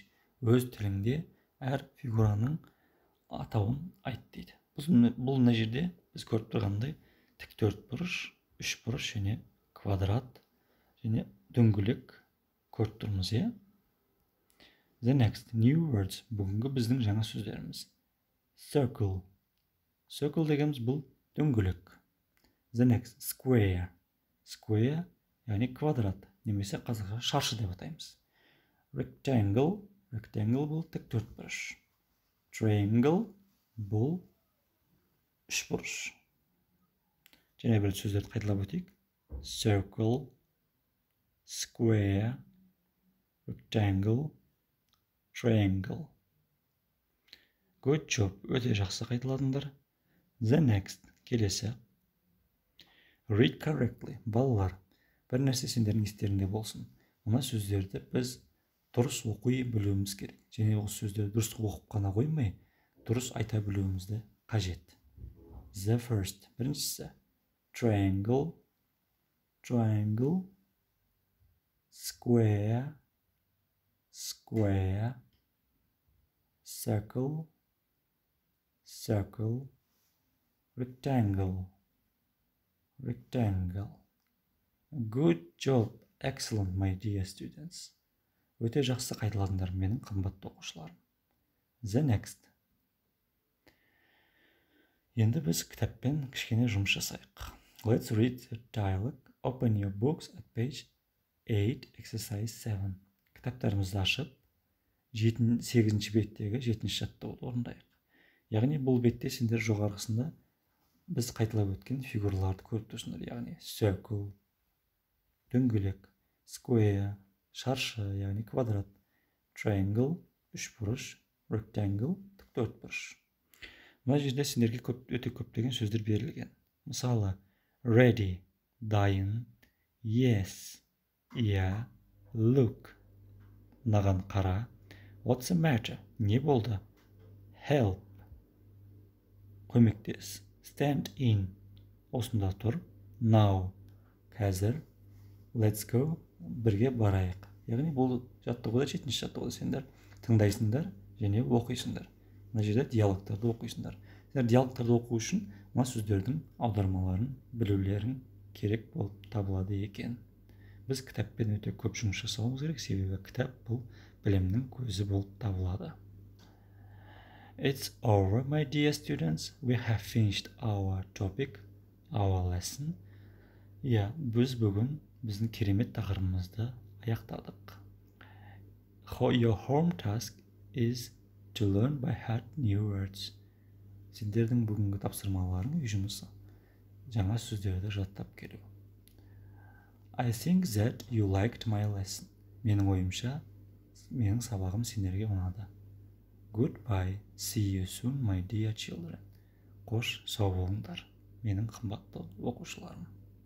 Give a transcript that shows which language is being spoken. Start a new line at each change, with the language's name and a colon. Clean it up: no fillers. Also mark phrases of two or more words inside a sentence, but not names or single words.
Kazakh: Өз тіліңде әр фигураның атауын айт дейді. Бұл мына жерде біз көріп тұрғандай тік төртбұрыш, үшбұрыш және квадрат және дөңгелек көріп тұрмыз, иә?
English: The next, new words.
Kazakh: Бүгінгі біздің жаңа сөздеріміз.
English: Circle. Circle
Kazakh: дегеніміз бұл дөңгелек.
English: The next, square. Square,
Kazakh: яғни квадрат, немесе қазақша шаршы деп атаймыз.
English: Rectangle. Rectangle
Kazakh: бұл тік төртбұрыш. Triangle бұл үшбұрыш. Және бір сөздерді қайталап өтейік.
English: Circle, square, rectangle, triangle. Good job.
Kazakh: Өте жақсы қайталадыңдар.
English: The next, келесі. Read correctly.
Kazakh: Балалар, бір нәрсе сендердің естеріңде болсын. Мына сөздерді біз дұрыс оқи білуіміз керек. Және осы сөздерді дұрыс оқып қана қоймай, дұрыс айта білуімізді қажет.
English: The first, біріншісі. Triangle, triangle, square, square, circle, circle, rectangle, rectangle. Good job, excellent, my dear students.
Kazakh: Өте жақсы қайталадыңдар менің қымбатты оқушыларым. The next. Енді біз кітаппен кішкене жұмыс жасайық.
English: Let's read the dialogue. Open your books at page 8, exercise 7.
Kazakh: Кітаптарымызды ашып, 8-ші беттегі 7-ші жаттауды орындайық. Яғни бұл бетте сендер жоғарғысында біз қайталап өткен фигураларды көріп тұрсыңдар. Яғни circle, дөңгелек, square, шаршы, яғни квадрат, triangle, үшбұрыш, rectangle, тік төртбұрыш. Мына жерде сендерге өте көптеген сөздер берілген. Мысалы, ready, дайын, yes, иә, look, мынаған қара,
English: what's the matter,
Kazakh: не болды,
English: help, көмектес, stand in,
Kazakh: осында тұр, now, қазір,
English: let's go,
Kazakh: бірге барайық. Яғни бұл жаттығуда, 7-ші жаттығуда сендер тыңдайсыңдар және оқисыңдар. Мына жерде диалогтарды оқисыңдар. Сендер диалогтарды оқу үшін мына сөздердің аудармаларын білулерің керек болып табылады екен. Біз кітаппен өте көп жұмыс жасауымыз керек, себебі кітап бұл білімнің көзі болып табылады.
English: It's over, my dear students. We have finished our topic, our lesson.
Kazakh: Иә, біз бүгін біздің керемет тақырыбымызды аяқтадық.
English: Your home task is to learn by heart new words.
Kazakh: Сендердің бүгінгі тапсырмаларың үй жұмысы жаңа сөздерді жаттап келу.
English: I think that you liked my lesson.
Kazakh: Менің ойымша, менің сабағым сендерге ұнады.
English: Goodbye. See you soon, my dear children.
Kazakh: Қош, сау болыңдар, менің қымбатты оқушыларым.